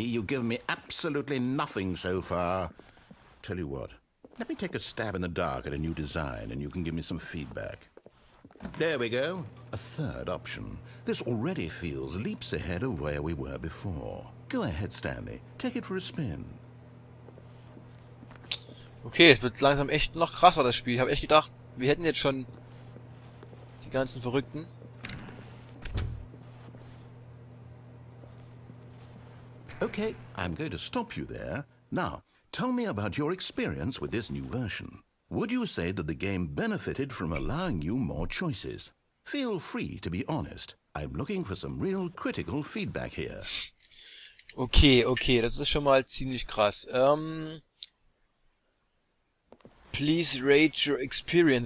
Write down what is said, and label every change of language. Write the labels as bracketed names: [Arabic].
[English] You've given me absolutely nothing so far. Tell you what. Let me take a stab in the dark at a new design, and you can give me some feedback. There we go. A third option. This already feels leaps ahead of where we were before. Go ahead, Stanley. Take it for a spin. [German] Okay, es wird langsam echt noch krasser, das Spiel. Ich habe echt gedacht, wir hätten jetzt schon die ganzen Verrückten. [English] Okay, I'm going to stop you there. Now, tell me about your experience with this new version. Would you say that the game benefited from allowing you more choices? Feel free to be honest. I'm looking for some real critical feedback here. [German] Okay, okay, das ist schon mal ziemlich krass. [English] Please rate your experience.